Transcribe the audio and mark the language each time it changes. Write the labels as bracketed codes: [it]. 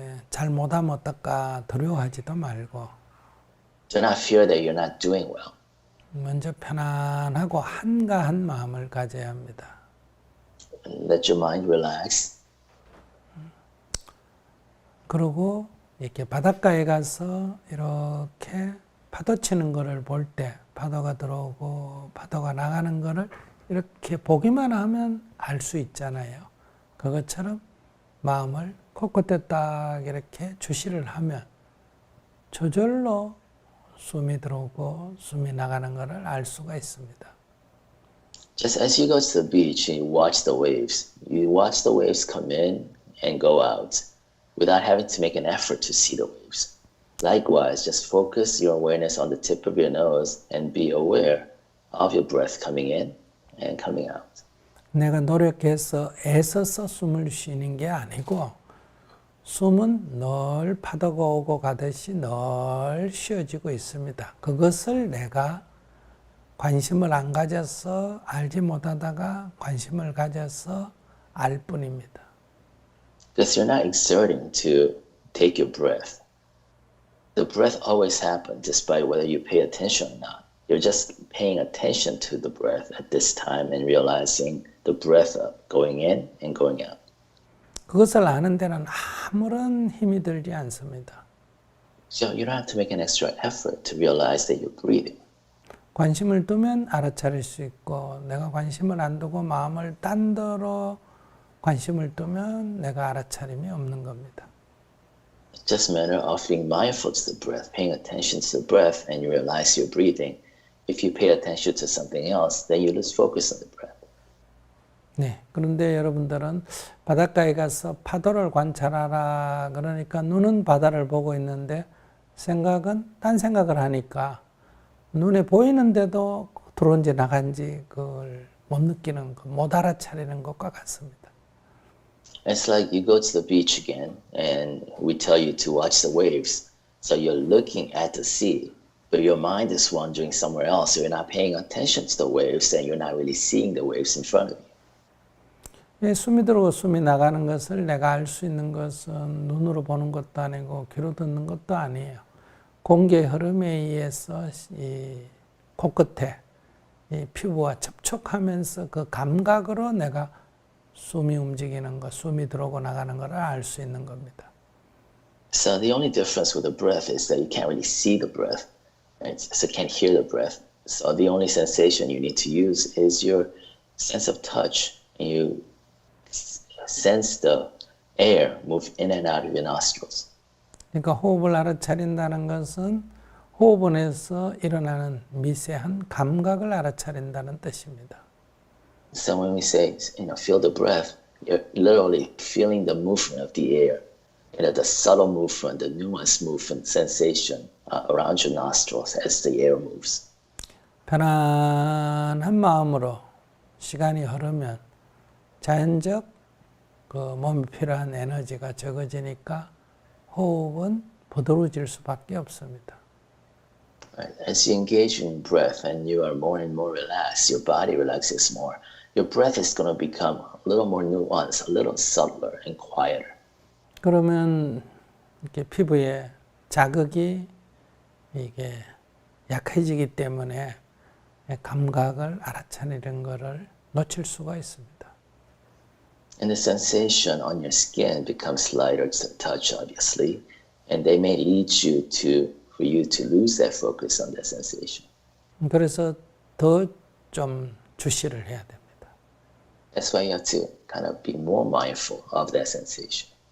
[ko] 잘 못하면 어떨까 두려워하지도 말고, [en] Do not fear that you're not doing well. [ko] 먼저 편안하고 한가한 마음을 가져야 합니다. [en] Let your mind relax. [ko] 그리고 이렇게 바닷가에 가서 이렇게 파도 치는 거를 볼 때, 파도가 들어오고 파도가 나가는 거를 이렇게 보기만 하면 알 수 있잖아요. 그것처럼 마음을 코끝에 딱 이렇게 주시를 하면 저절로 숨이 들어오고 숨이 나가는 거를 알 수가 있습니다. [en] Just as you go to the beach and you watch the waves come in and go out without having to make an effort to see the waves. Likewise, just focus your awareness on the tip of your nose and be aware of your breath coming in and coming out. [ko] 내가 노력해서 애써서 숨을 쉬는 게 아니고 숨은 늘 파도가 오고 가듯이 늘 쉬어지고 있습니다. 그것을 내가 관심을 안 가져서 알지 못하다가 관심을 가져서 알 뿐입니다. [en] Because you're not exerting to take your breath. The breath always happens despite whether you pay attention or not. You're just paying attention to the breath at this time and realizing the breath going in and going out. [ko] 그것을 아는 데는 아무런 힘이 들지 않습니다. [en] So you don't have to make an extra effort to realize that you're breathing. [ko] 관심을 두면 알아차릴 수 있고 내가 관심을 안 두고 마음을 딴 데로 관심을 두면 내가 알아차림이 없는 겁니다. [en] It's just a matter of being mindful to the breath, paying attention to the breath, and you realize you're breathing. If you pay attention to something else, then you lose focus on the breath. [ko] 네, 그런데 여러분들은 바닷가에 가서 파도를 관찰하라 그러니까 눈은 바다를 보고 있는데 생각은 딴 생각을 하니까 눈에 보이는데도 들어온지 나간지 그걸 못 느끼는 것, 못 알아차리는 것과 같습니다. [en] It's like you go to the beach again and we tell you to watch the waves. So you're looking at the sea, but your mind is wandering somewhere else. So you're not paying attention to the waves and you're not really seeing the waves in front of you. [ko] 숨이 들어오고 숨이 나가는 것을 내가 알 수 있는 것은 눈으로 보는 것도 아니고 귀로 듣는 것도 아니에요. 공기의 흐름에 의해서 이 코끝에 이 피부와 접촉하면서 그 감각으로 내가 숨이 움직이는 것, 숨이 들어오고 나가는 것을 알 수 있는 겁니다. [en] So the only difference with the breath is that you can't really see the breath, right? So you can't hear the breath. So the only sensation you need to use is your sense of touch, and you sense the air move in and out of your nostrils. [ko] 그러니까 호흡을 알아차린다는 것은 호흡원에서 일어나는 미세한 감각을 알아차린다는 뜻입니다. [en] So when we say, feel the breath, you're literally feeling the movement of the air. The subtle movement, the nuanced movement, sensation around your nostrils as the air moves. [ko] 편안한 마음으로 시간이 흐르면 자연적 그 몸에 필요한 에너지가 적어지니까 호흡은 부드러워질 수밖에 없습니다. [en] Right? As you engage in breath and you are more and more relaxed, your body relaxes more. Your breath is going to become a little more nuanced, a little subtler and quieter. [ko] 그러면 이렇게 피부에 자극이 이게 약해지기 때문에 감각을 알아차리는 것을 놓칠 수가 있습니다. [en] And the sensation on your skin becomes lighter to touch, obviously, and they may lead you for you to lose that focus on that sensation. [ko] 그래서 더 좀 주시를 해야 됩니다. [en] That's why you have to kind of be more mindful of that sensation.